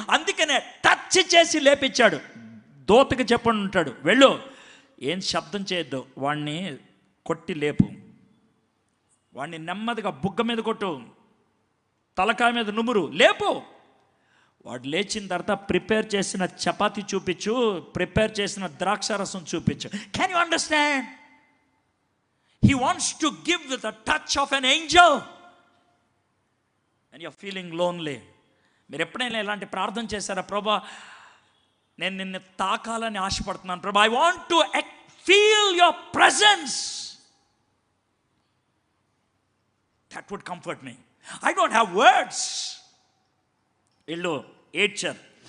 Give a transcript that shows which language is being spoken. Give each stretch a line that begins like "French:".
Telugu: అందుకనే టచ్ చేసి లేపించాడు. దూతకి చెప్పండి ఉంటాడు, వెళ్ళు, ఏం శబ్దం చేయొద్దు, వాడిని కొట్టి లేపు, వాడిని నెమ్మదిగా బుగ్గ మీద కొట్టు, తలకాయ మీద నుమురు, లేపు. వాడు లేచిన తర్వాత ప్రిపేర్ చేసిన చపాతీ చూపించు, ప్రిపేర్ చేసిన ద్రాక్షారసం చూపించు.
English: Can you understand? He wants to give with the touch of an angel. And you're feeling lonely.
Telugu: మీరు ఎప్పుడైనా ఇలాంటి ప్రార్థన చేశారా? ప్రభా, నేను నిన్ను తాకాలని ఆశపడుతున్నాను ప్రభా,
English: I want to feel your presence. That would comfort me. I don't have words.
Telugu: వీళ్ళు ఏడ్చారు.